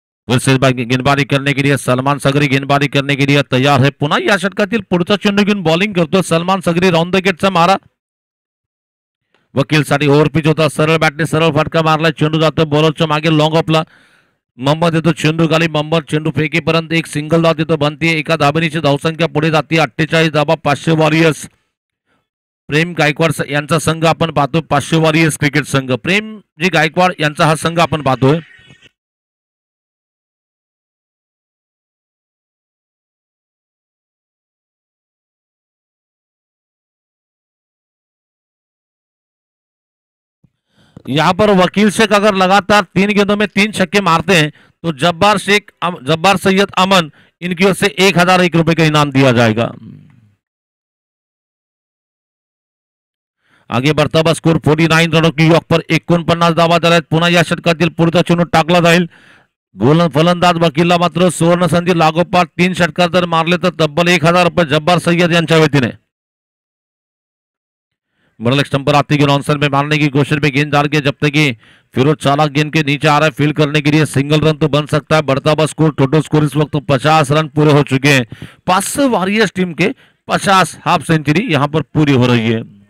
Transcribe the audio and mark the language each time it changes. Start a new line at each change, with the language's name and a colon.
Hindi: फिर से गेंदबाजी करने के लिए सलमान सगरी गेंदबाजी करने के लिए तैयार है.
Marathi: पुन्हा या षटकातील पुढचा चेंडू घेऊन बॉलिंग करतो सलमान सगरी. राउंड द गेटचा मारा वकीलसाठी ओव्हर पिच होता. सरळ बॅटने सरळ फटका मारला. चेंडू जातो बॉलरच्या मागे लॉंग ऑफला. मोहम्मद येतो चेंडू खाली. मोहम्मद चेंडू फेकीपर्यंत एक सिंगल धाव तिथं बनते. एका धाबेनीची धावसंख्या पुढे जाते 48 धाबा. 500 वॉरियर्स प्रेम गायकवाड यांचा संघ आपण पाहतो. 500 वॉरियर्स क्रिकेट संघ प्रेमजी गायकवाड यांचा हा संघ आपण पाहतोय.
Hindi: यहाँ पर वकील शेख अगर लगातार 3 गेंदों में 3 छक्के मारते हैं तो जब्बार सैयद अमन इनकी ओर से 1001 रुपए का इनाम दिया जाएगा. आगे बढ़ता हुआ स्कोर 49 रनों की योग पर
Marathi: 49 धावा झाल्या. पुन्हा या षटकातील पुढचा चेंडू टाकला जाईल. फलंदाज वकीलला मात्र सुवर्ण संधी. लागोपाठ 3 षटकार जर मारले तर तब्बल 1000 रुपये जब्बार सैयद यांच्या वतीने.
Hindi: मिडल स्टंप पर आती गेंद ऑनसाइड में मारने की कोशिश में गेंद डाल के जब तक कि फिरोज चालाक गेंद के नीचे आ रहा है फील्ड करने के लिए सिंगल रन तो बन सकता है. बढ़ता हुआ स्कोर टोटल स्कोर इस वक्त 50 रन पूरे हो चुके हैं. 500 वॉरियर्स टीम के 50 हाफ सेंचुरी यहां पर पूरी हो रही है.